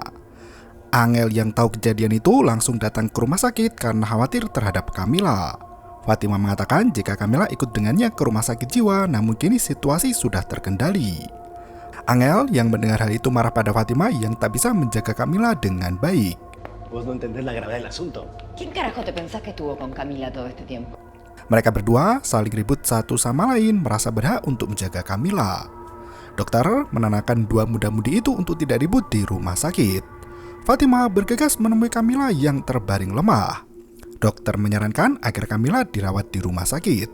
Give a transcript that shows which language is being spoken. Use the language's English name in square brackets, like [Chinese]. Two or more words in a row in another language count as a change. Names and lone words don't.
[Indonesian] Angel yang tahu kejadian itu langsung datang ke rumah sakit karena khawatir terhadap Camilla. Fatima mengatakan jika Camilla ikut dengannya ke rumah sakit jiwa, namun kini situasi sudah terkendali. Angel yang mendengar hal itu marah pada Fatima yang tak bisa menjaga Camilla dengan baik. [Spanish] Vos no entendés la gravedad del asunto. ¿Quién carajo te pensás que estuvo con Camila todo este tiempo? [Indonesian] Mereka berdua saling ribut satu sama lain merasa berhak untuk menjaga Camilla. Dokter menenangkan 2 muda-mudi itu untuk tidak ribut di rumah sakit. Fatima bergegas menemui Camilla yang terbaring lemah. Dokter menyarankan agar Camilla dirawat di rumah sakit.